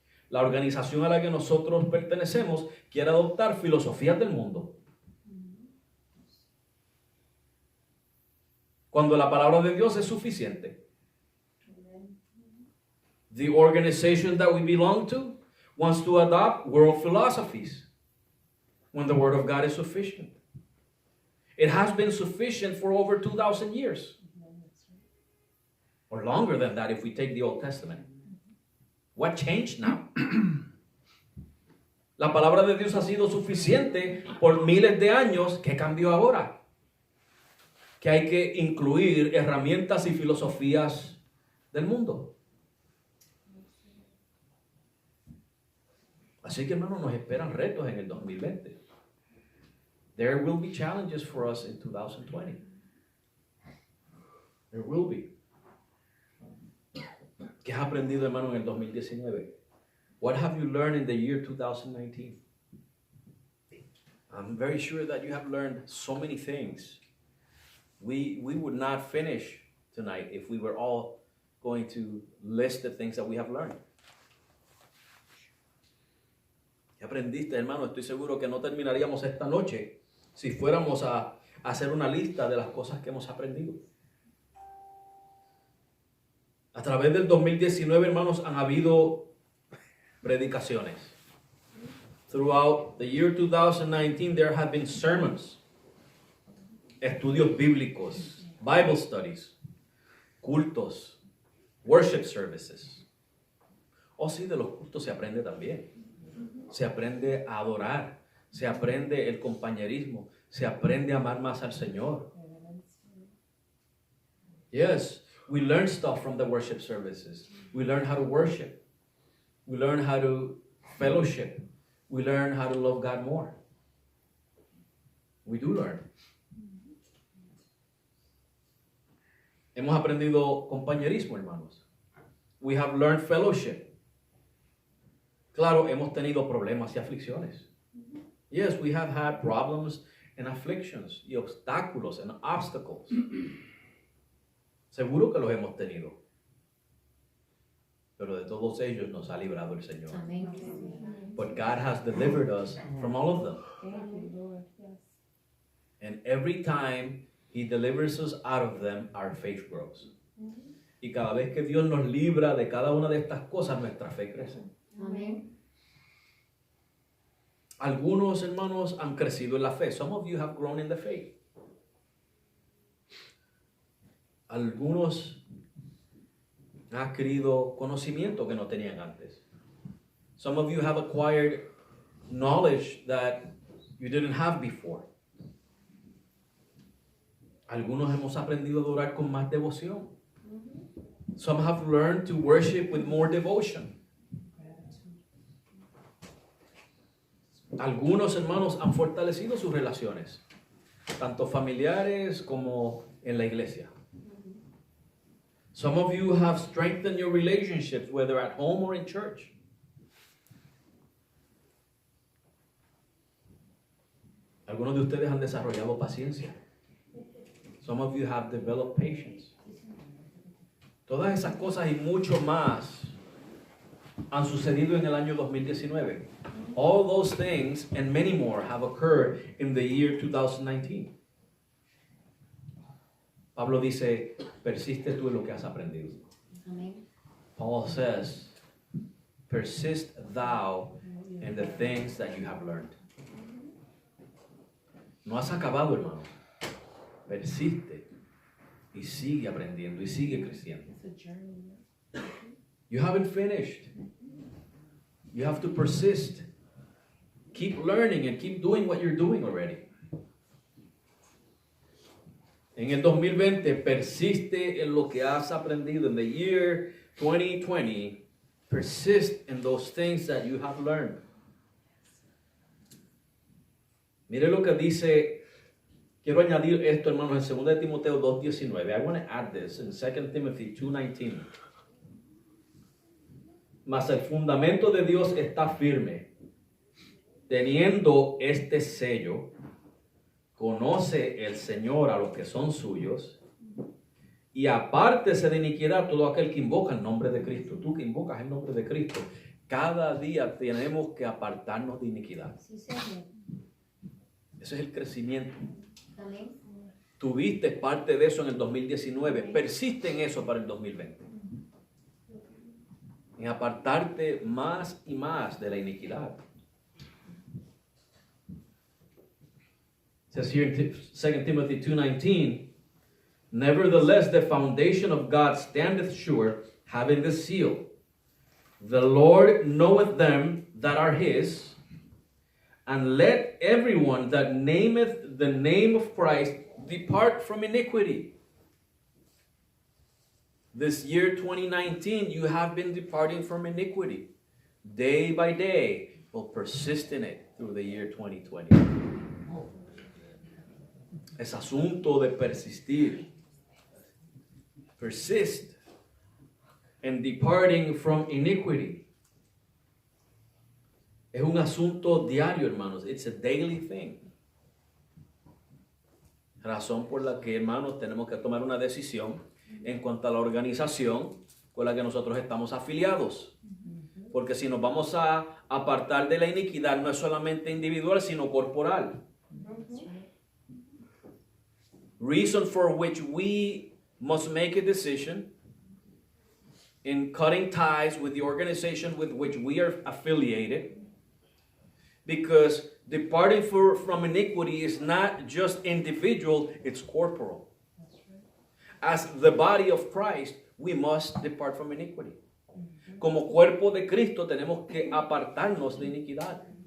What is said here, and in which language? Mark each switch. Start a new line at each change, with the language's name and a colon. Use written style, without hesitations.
Spanish: La organización a la que nosotros pertenecemos quiere adoptar filosofías del mundo, cuando la palabra de Dios es suficiente.
English: The organization that we belong to wants to adopt world philosophies when the Word of God is sufficient. It has been sufficient for over 2,000 years. Or longer than that if we take the Old Testament. What changed now?
Spanish: La palabra de Dios ha sido suficiente por miles de años. ¿Qué cambió ahora? Que hay que incluir herramientas y filosofías del mundo. Así que, hermanos, nos esperan retos en el 2020.
English: There will be challenges for us in 2020. There will be.
Spanish: ¿Qué has aprendido, hermano, en el 2019?
English: What have you learned in the year 2019? I'm very sure that you have learned so many things. We would not finish tonight if we were all going to list the things that we have learned.
Spanish: ¿Qué aprendiste, hermano? Estoy seguro que no terminaríamos esta noche si fuéramos a hacer una lista de las cosas que hemos aprendido. A través del 2019, hermanos, han habido predicaciones.
English: Throughout the year 2019, there have been sermons,
Spanish: estudios bíblicos,
English: Bible studies,
Spanish: cultos,
English: worship services.
Spanish: Oh, sí, de los cultos se aprende también. Se aprende a adorar, se aprende el compañerismo, se aprende a amar más al Señor.
English: Yes, we learn stuff from the worship services. We learn how to worship. We learn how to fellowship. We learn how to love God more. We do learn.
Spanish: Hemos aprendido compañerismo, hermanos.
English: We have learned fellowship.
Spanish: Claro, hemos tenido problemas y aflicciones.
English: Yes, we have had problems and afflictions
Spanish: y obstáculos
English: and obstacles.
Spanish: Seguro que los hemos tenido. Pero de todos ellos nos ha librado el Señor. Amén.
English: But God has delivered us from all of them. Thank you, Lord. Yes. And every time He delivers us out of them, our faith grows.
Spanish: Y cada vez que Dios nos libra de cada una de estas cosas, nuestra fe crece. Amén. Algunos hermanos han crecido en la fe.
English: Some of you have grown in the faith.
Spanish: Algunos han adquirido conocimiento que no tenían antes.
English: Some of you have acquired knowledge that you didn't have before.
Spanish: Algunos hemos aprendido a adorar con más devoción.
English: Some have learned to worship with more devotion.
Spanish: Algunos hermanos han fortalecido sus relaciones, tanto familiares como en la iglesia.
English: Some of you have strengthened your relationships, whether at home or in church.
Spanish: Algunos de ustedes han desarrollado paciencia.
English: Some of you have developed patience.
Spanish: Todas esas cosas y mucho más han sucedido en el año 2019.
English: All those things and many more have occurred in the year 2019.
Spanish: Pablo dice, persiste tú en lo que has aprendido. Amén.
English: Paul says, persist thou in the things that you have learned.
Spanish: No has acabado, hermano. Persiste y sigue aprendiendo y sigue creciendo.
English: It's a journey. You haven't finished. You have to persist. Keep learning and keep doing what you're doing already.
Spanish: En el 2020, persiste en lo que has aprendido.
English: In the year 2020, persist in those things that you have learned.
Spanish: Mire lo que dice, quiero añadir esto, hermanos, en 2 de Timoteo 2:19.
English: I want to add this in 2 Timothy 2:19.
Spanish: Mas el fundamento de Dios está firme, teniendo este sello, conoce el Señor a los que son suyos, y apártese de iniquidad todo aquel que invoca el nombre de Cristo. Tú que invocas el nombre de Cristo, cada día tenemos que apartarnos de iniquidad. Sí, Señor. Ese es el crecimiento. Amén. Tuviste parte de eso en el 2019. Persiste en eso para el 2020. En apartarte más y más de la iniquidad.
English: It says here in 2 Timothy 2:19, nevertheless the foundation of God standeth sure, having this seal. The Lord knoweth them that are his, and let everyone that nameth the name of Christ depart from iniquity. This year 2019, you have been departing from iniquity day by day, but persist in it through the year 2020.
Spanish: Es asunto de persistir.
English: Persist in departing from iniquity.
Spanish: Es un asunto diario, hermanos.
English: It's a daily thing.
Spanish: Razón por la que, hermanos, tenemos que tomar una decisión en cuanto a la organización con la que nosotros estamos afiliados. Porque si nos vamos a apartar de la iniquidad, no es solamente individual, sino corporal.
English: Reason for which we must make a decision in cutting ties with the organization with which we are affiliated. Because departing from iniquity is not just individual, it's corporal. As the body of Christ, we must depart from iniquity.
Spanish: Como cuerpo de Cristo tenemos que apartarnos de iniquidad.